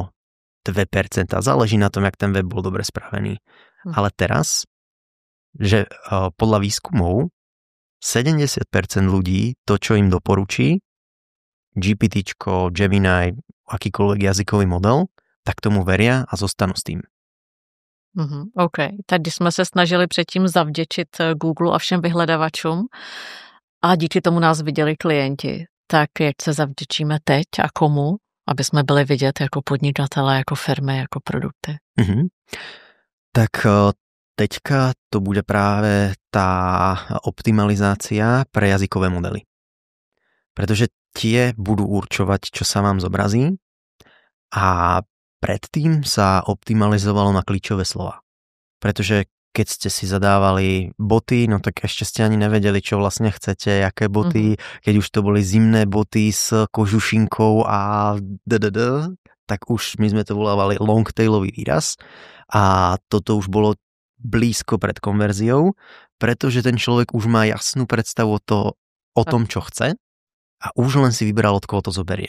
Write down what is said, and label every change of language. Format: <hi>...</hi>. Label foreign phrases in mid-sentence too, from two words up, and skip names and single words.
<sk>Záleží na tom, jak ten web bol dobre spravený. Ale teraz, že podľa výskumov 70% ľudí to, čo im doporučí, GPTčko, Gemini, akýkoľvek jazykový model, tak tomu veria a zostanú s tým. OK,</sk> <cs>tak když jsme se snažili předtím zavděčit Google a všem vyhledavačům a díky tomu nás viděli klienti, tak jak se zavděčíme teď a komu, aby jsme byli vidět jako podnikatelé, jako firmy, jako produkty?</cs> <sk>Tak teďka to bude práve tá optimalizácia pre jazykové modely. Pretože tie budú určovať, čo sa vám zobrazí a predtým sa optimalizovalo na</sk> <cs>klíčové slova.</cs> <sk>Pretože keď ste si zadávali boty, no tak ešte ste ani nevedeli, čo vlastne chcete, aké boty, keď už to boli zimné boty s kožušinkou a tak už my sme to volávali longtailový výraz a toto už bolo blízko pred konverziou, pretože ten človek už má jasnú predstavu o tom, čo chce a už len si vybral, od koho to zoberie.</sk>